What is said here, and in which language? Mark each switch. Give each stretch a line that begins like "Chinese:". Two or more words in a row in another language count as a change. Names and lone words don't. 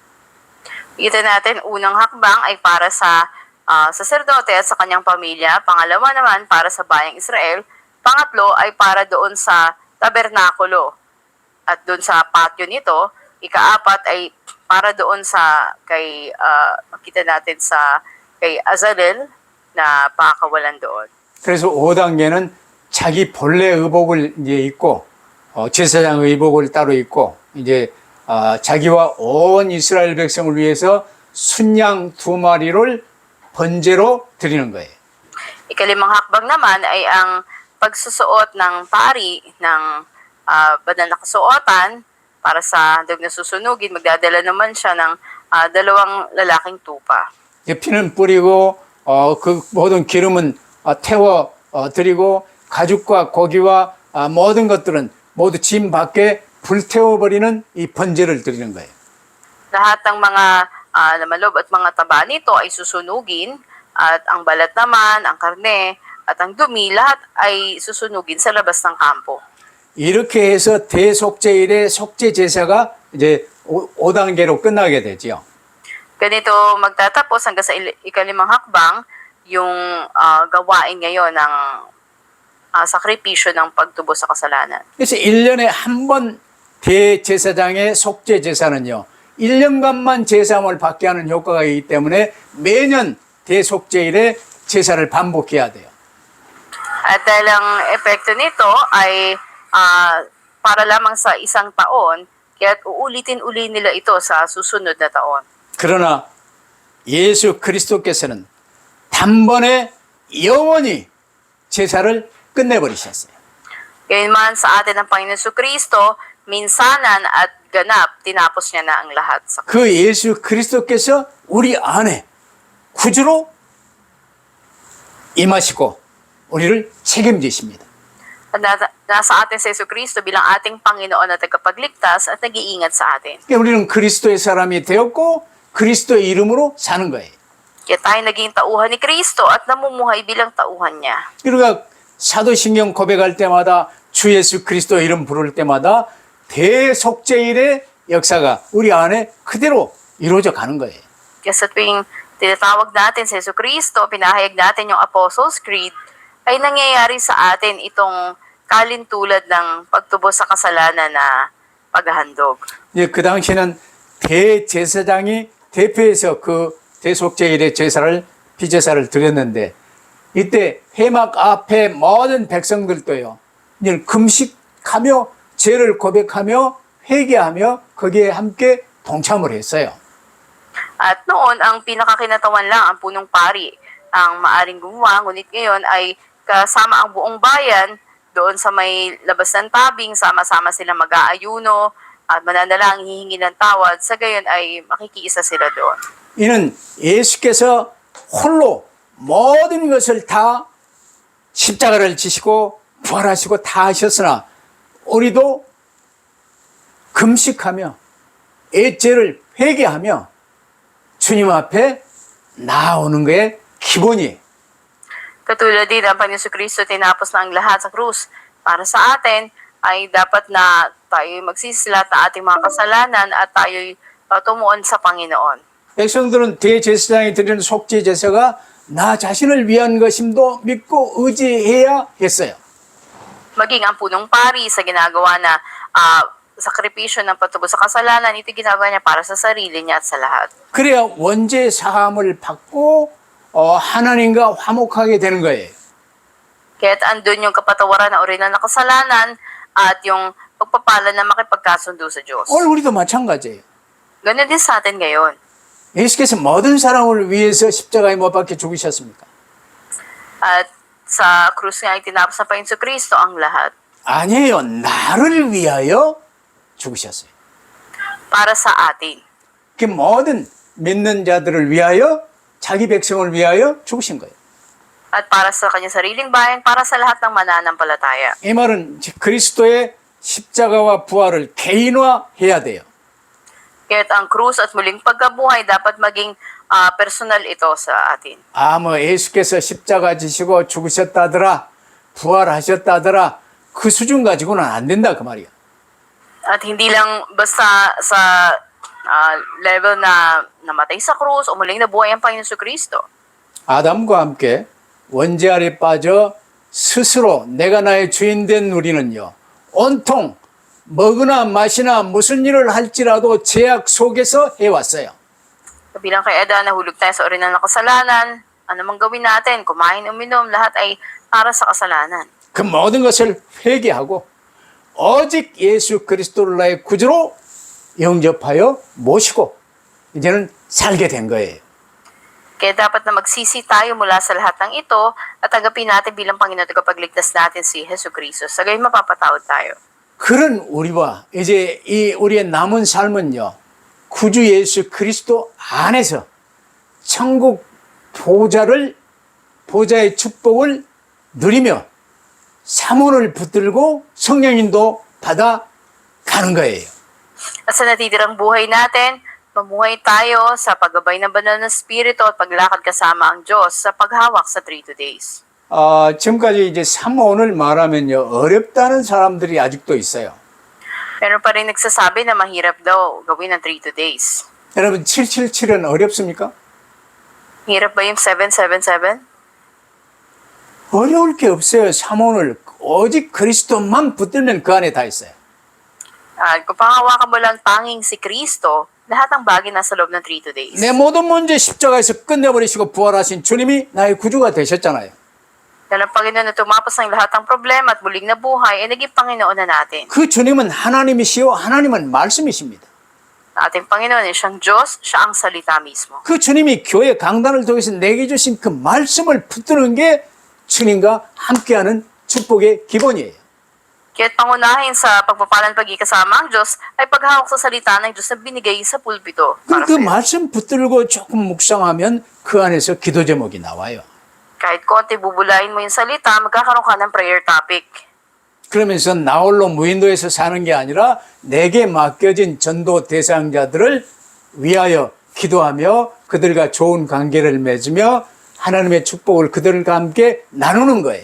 Filipino: Kita natin, unang hakbang ay para sa saserdote at sa kanyang pamilya. Pangalawa naman, para sa bayang Israel. Pangatlo ay para doon sa tabernakulo. At doon sa patio nito, ikaapat ay para doon sa makita natin sa kay Azalel na pakakawalan doon.
Korean: 그래서 5단계는 자기 본래 의복을 이제 입고 제사장 의복을 따로 입고 이제 자기와 온 이스라엘 백성을 위해서 순양 2마리를 번제로 드리는 거예요.
Filipino: Ikalimang hakbang naman ay ang pagsusuot ng pari ng banal na kasuotan para sa handog na susunugin. Magdadala naman siya ng 2 lalaking tupa.
Korean: 피는 뿌리고 그 모든 기름은 태워 드리고 가죽과 고기와 모든 것들은 모두 짐 밖에 불태워버리는 이 번제를 드리는 거예요.
Filipino: Lahat ng mga namalob at mga taba nito ay susunugin, at ang balat naman, ang karne, at ang dumi, lahat ay susunugin sa labas ng kampo.
Korean: 이렇게 해서 대속죄일의 속죄 제사가 이제 5단계로 끝나게 되죠.
Filipino: Ganito magtatapos hanggang sa ikalimang hakbang yung gawain ngayon ng sakripisyo ng pagtubo sa kasalanan.
Korean: 그래서 1년에 한 번 대제사장의 속죄 제사는요. 1년간만 제사함을 받게 하는 효과가 있기 때문에 매년 대속죄일에 제사를 반복해야 돼요.
Filipino: At dahil ang epekto nito ay para lamang sa isang taon, kaya uulitin-uli nila ito sa susunod na taon.
Korean: 그러나 예수 그리스도께서는 단번에 영원히 제사를 끝내버리셨어요.
Filipino: Gayunman sa atin ng Panginoon Kristo, minsanan at ganap, tinapos niya na ang lahat.
Korean: 그 예수 그리스도께서 우리 안에 구주로 임하시고 우리를 책임지십니다.
Filipino: At nasa atin sa Yesu Kristo bilang ating Panginoon at tagapagligtas at nag-iingat sa atin.
Korean: 우리는 그리스도의 사람이 되었고 그리스도의 이름으로 사는 거예요.
Filipino: Kaya tayo naging tauhan ni Kristo at namumuhay bilang tauhan niya.
Korean: 그러니까 사도신경 고백할 때마다 주 예수 그리스도 이름 부를 때마다 대속죄일의 역사가 우리 안에 그대로 이루어져 가는 거예요.
Filipino: Kaya sa tuwing tinatawag natin sa Yesu Kristo, pinahayag natin yung Apostles' Creed, ay nangyayari sa atin itong kalintulad ng pagtubos sa kasalanan na paghahandog.
Korean: 그 당시에는 대제사장이 대표해서 그 대속죄일의 제사를 피제사를 드렸는데 이때 회막 앞에 모든 백성들도요. 금식하며 죄를 고백하며 회개하며 거기에 함께 동참을 했어요.
Filipino: At noon, ang pinakakinatawan lang ang punong pari ang maaring gumawa, ngunit ngayon ay kasama ang buong bayan doon sa may labas ng tabing, sama-sama sila mag-aayuno at mananalangin, hihingi ng tawad, sa gayon ay makikiisa sila doon.
Korean: 이는 예수께서 홀로 모든 것을 다 십자가를 지시고 부활하시고 다 하셨으나 우리도 금식하며 죄를 회개하며 주님 앞에 나오는 게 기본이에요.
Filipino: Katulad din ang Panginoon Kristo tinapos na ang lahat sa krus para sa atin, ay dapat na tayo magsisilat ng ating mga kasalanan at tayo'y tumuon sa Panginoon.
Korean: 백성들은 대제사장이 드리는 속죄 제사가 나 자신을 위한 것임도 믿고 의지해야 했어요.
Filipino: Maging ang punong pari sa ginagawa na sakripisyo ng patubos sa kasalanan, ito ginagawa niya para sa sarili niya at sa lahat.
Korean: 그래야 원죄 사함을 받고 하나님과 화목하게 되는 거예요.
Filipino: Kaya't andun yung kapatawaran na original na kasalanan at yung pagpapala na makipagkasundo sa Diyos.
Korean: 오늘 우리도 마찬가지예요.
Filipino: Ganun din sa atin ngayon.
Korean: 예수께서 모든 사람을 위해서 십자가에 못 박혀 죽으셨습니까?
Filipino: At sa krus nga itinapos ng Panginoon Kristo ang lahat.
Korean: 아니에요. 나를 위하여 죽으셨어요.
Filipino: Para sa atin.
Korean: 그 모든 믿는 자들을 위하여 자기 백성을 위하여 죽으신 거예요.
Filipino: At para sa kanyang sariling bayan, para sa lahat ng mananampalataya.
Korean: 이 말은 그리스도의 십자가와 부활을 개인화해야 돼요.
Filipino: Kaya't ang krus at muling pagkabuhay dapat maging personal ito sa atin.
Korean: 예수께서 십자가 지시고 죽으셨다더라, 부활하셨다더라, 그 수준 가지고는 안 된다 그 말이야.
Filipino: At hindi lang basta sa level na namatay sa krus o muling nabuhay ang Panginoon Kristo.
Korean: 아담과 함께 원죄 아래 빠져 스스로 내가 나의 주인 된 우리는요, 온통 먹으나 마시나 무슨 일을 할지라도 제약 속에서 해왔어요.
Filipino: Bilang kay Adan, nahulog tayo sa original na kasalanan, ano mang gawin natin, kumain, uminom, lahat ay para sa kasalanan.
Korean: 그 모든 것을 회개하고 오직 예수 그리스도를 나의 구주로 영접하여 모시고 이제는 살게 된 거예요.
Filipino: Kaya dapat na magsisi tayo mula sa lahat ng ito at tanggapin natin bilang Panginoon at tagapagligtas natin si Hesus Kristo. Sa gayon mapapatawad tayo.
Korean: 그런 우리와 이제 이 우리의 남은 삶은요, 구주 예수 그리스도 안에서 천국 보좌의 축복을 누리며 사문을 붙들고 성령님도 받아 가는 거예요.
Filipino: At sa natitirang buhay natin, mamuhay tayo sa paggabay ng banal na Espiritu at paglakad kasama ang Diyos sa paghawak sa 3 days.
Korean: 지금까지 이제 사모를 말하면요, 어렵다는 사람들이 아직도 있어요.
Filipino: Meron pa rin nagsasabi na mahirap daw gawin ang 3 days.
Korean: 여러분, 777은 어렵습니까?
Filipino: Hirap ba yung 777?
Korean: 어려울 게 없어요. 사모를 오직 그리스도만 붙들면 그 안에 다 있어요.
Filipino: Kung pangawakan mo lang tanging si Kristo, lahat ng bagay nasa loob ng 3 days.
Korean: 내 모든 문제 십자가에서 끝내버리시고 부활하신 주님이 나의 구주가 되셨잖아요.
Filipino: Dahil ang Panginoon na tumapos ng lahat ng problema at muling nabuhay, ay naging Panginoon na natin.
Korean: 그 주님은 하나님이시요 하나님은 말씀이십니다.
Filipino: Ating Panginoon ay siyang Diyos, siya ang salita mismo.
Korean: 그 주님이 교회 강단을 통해서 내게 주신 그 말씀을 붙드는 게 주님과 함께하는 축복의 기본이에요.
Filipino: Kaya't pangunahin sa pagpapalan pagkikasama ang Diyos ay paghawak sa salita ng Diyos na binigay sa pulpito.
Korean: 그럼
Filipino: Para
Korean: 그
Filipino: sa'yo.
Korean: 말씀 붙들고 조금 묵상하면 그 안에서 기도 제목이 나와요.
Filipino: Kahit konti bubulayin mo yung salita, magkakaroon ka ng
English: prayer topic.
Korean: 그러면서 나 홀로 무인도에서 사는 게 아니라 내게 맡겨진 전도 대상자들을 위하여 기도하며 그들과 좋은 관계를 맺으며 하나님의 축복을 그들과 함께 나누는 거예요.